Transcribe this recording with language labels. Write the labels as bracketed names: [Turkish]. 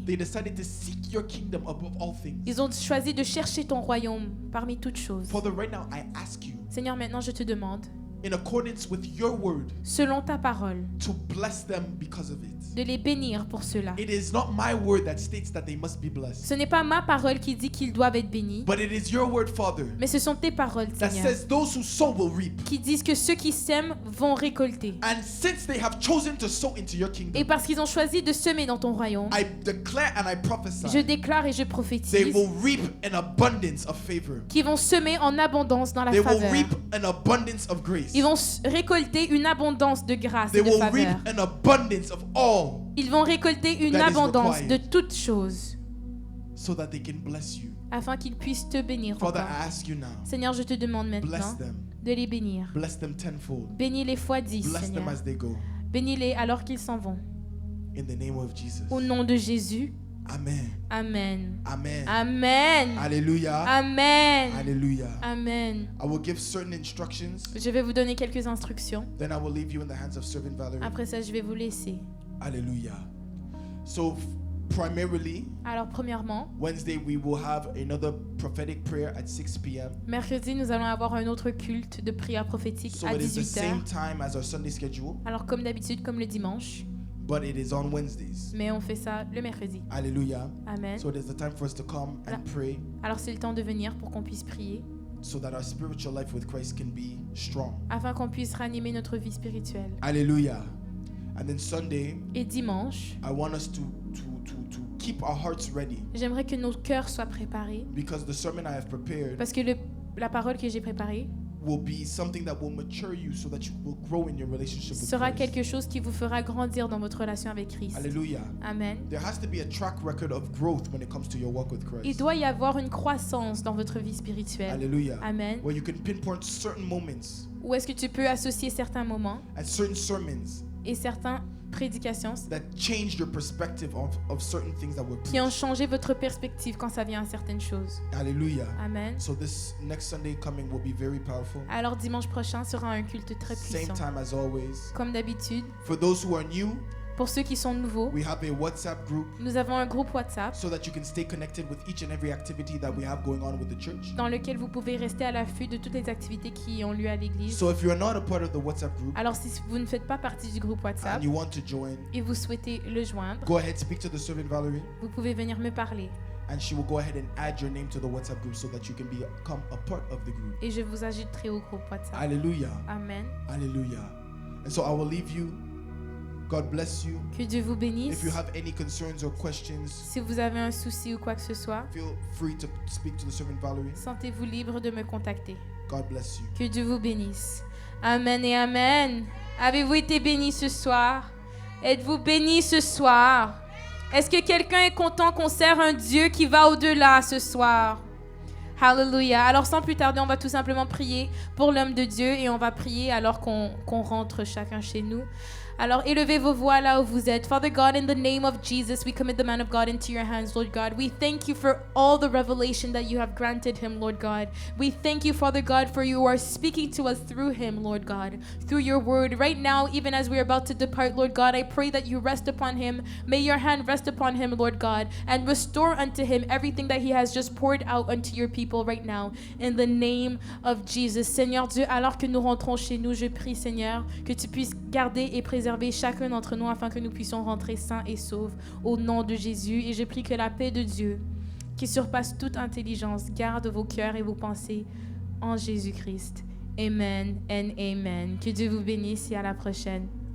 [English] They decided to seek your kingdom above all things. [French] Ils ont choisi de chercher ton royaume parmi toutes choses. [English] Father, right now I ask you, [French] Seigneur, maintenant je te demande, [English] in accordance with your word, [French] selon ta parole, [English] to bless them because of it. [French] de les bénir pour cela. [English] It is not my word that states that they must be blessed, [French] Ce n'est pas ma parole qui dit qu'ils doivent être bénis, [English] but it is your word, Father, [French] mais ce sont tes paroles, [English] that [French] Seigneur, [English] says those who sow will reap. [French] qui disent que ceux qui sèment vont récolter. [English] And since they have chosen to sow into your [French] Et [English] kingdom, [French] parce qu'ils ont choisi de semer dans ton royaume, [English] I declare and I [French] je [English] prophesy [French] déclare et je [English] they [French] prophétise [English] will reap an abundance of favor. [French] qu'ils vont semer en abondance dans la [English] They will [French] faveur. [English] reap an abundance of grace. [French] Ils vont récolter une abondance de grâce [English] They [French] et de [English] will reap [French] faveur. [English] an abundance of all [French] Ils vont récolter une [English] that is [French] abondance de [English] required. [French] toutes choses [English] so that they can bless you. [French] afin qu'ils puissent te bénir [English] Father, [French] encore. [English] I ask you now, [French] Seigneur, je te demande [English] bless [French] maintenant [English] them. [French] de les bénir. [English] Bless them tenfold. [French] Bénis-les fois 10, [English] Bless them [French] Seigneur. [English] as they go. [French] Bénis-les alors qu'ils s'en vont. [English] In the name of Jesus. [French] Au nom de Jésus. Amen. Amen. Amen. Amen. Hallelujah. Amen. Hallelujah. Amen. [English] I will give certain instructions. [French] Je vais vous donner quelques instructions. [English] Then I will leave you in the hands of Servant Valerie. [French] Après ça, je vais vous laisser. [English] Hallelujah. So primarily, [French] Alors, premièrement, [English] Wednesday we will have another prophetic prayer at 6 p.m. [French] mercredi, nous allons avoir un autre culte de prière prophétique [English] So [French] à [English] it is the [French] 18h. [English] same time as our Sunday schedule, [French] Alors, comme d'habitude, comme le dimanche, [English] but it is on Wednesdays. [French] mais on fait ça le mercredi. Hallelujah. Amen. [English] So it is the time for us to come and pray [French] Alors, c'est le temps de venir pour qu'on puisse prier, [English] so that our spiritual life with Christ can be strong. [French] afin qu'on puisse ranimer notre vie spirituelle. [English] Hallelujah. And then Sunday, [French] Et dimanche, [English] I want us to keep our hearts ready [French] j'aimerais que nos cœurs soient préparés, [English] because the sermon I have prepared [French] parce que la parole que j'ai préparée [English] will be something that will mature you so that you will grow in your relationship with [French] sera [English] Christ. [French] quelque chose qui vous fera grandir dans votre relation avec Christ. Hallelujah. Amen. [English] There has to be a track record of growth when it comes to your walk with [French] Il [English] Christ. [French] doit y avoir une croissance dans votre vie spirituelle. Hallelujah. Amen. [English] Where you can pinpoint certain moments [French] Où est-ce que tu peux associer certains moments [English] and certain sermons [French] et certaines prédications [English] that changed your perspective of certain things that were [French] qui ont [English] preached. [French] changé votre perspective quand ça vient à certaines choses. Hallelujah. Amen. [English] So this next Sunday coming will be very powerful. [French] Alors dimanche prochain sera un culte très [English] Same [French] puissant. [English] time as always. [French] Comme d'habitude, [English] For those who are new, [French] pour ceux qui sont nouveaux, [English] we have a WhatsApp group [French] nous avons un groupe WhatsApp [English] so that you can stay connected with each and every activity that we have going on with the church. [French] dans lequel vous pouvez rester à l'affût de toutes les activités qui ont lieu à l'église. [English] So if you're not a part of the WhatsApp group [French] Alors si vous ne faites pas partie du groupe WhatsApp [English] and you want to join, [French] et vous souhaitez le joindre, [English] go ahead, speak to the servant Valerie, [French] vous pouvez venir me parler [English] and she will go ahead and add your name to the WhatsApp group so that you can become a part of the group. [French] et je vous ajouterai au groupe WhatsApp. Hallelujah. Amen. [English] Hallelujah. And so I will leave you. God bless you. [French] Que Dieu vous bénisse. [English] If you have any concerns or questions, [French] Si vous avez un souci ou quoi que ce soit, [English] feel free to speak to the servant Valerie. [French] sentez-vous libre de me contacter. [English] God bless you. [French] Que Dieu vous bénisse. Amen et Amen. Avez-vous été bénis ce soir? Êtes-vous bénis ce soir? Est-ce que quelqu'un est content qu'on sert un Dieu qui va au-delà ce soir? Hallelujah. Alors sans plus tarder, on va tout simplement prier pour l'homme de Dieu et on va prier alors qu'on rentre chacun chez nous. Alors élevez vos voix là où vous êtes. [English] Father God, in the name of Jesus, we commit the man of God into your hands, Lord God. We thank you for all the revelation that you have granted him, Lord God. We thank you, Father God, for you are speaking to us through him, Lord God, through your word. Right now, even as we are about to depart, Lord God, I pray that you rest upon him. May your hand rest upon him, Lord God, and restore unto him everything that he has just poured out unto your people right now. In the name of Jesus. [French] Seigneur Dieu, alors que nous rentrons chez nous, je prie, Seigneur, que tu puisses garder et préserver chacun d'entre nous afin que nous puissions rentrer sains et saufs au nom de Jésus. Et je prie que la paix de Dieu, qui surpasse toute intelligence, garde vos cœurs et vos pensées en Jésus-Christ. [English] Amen and amen. [French] Que Dieu vous bénisse et à la prochaine.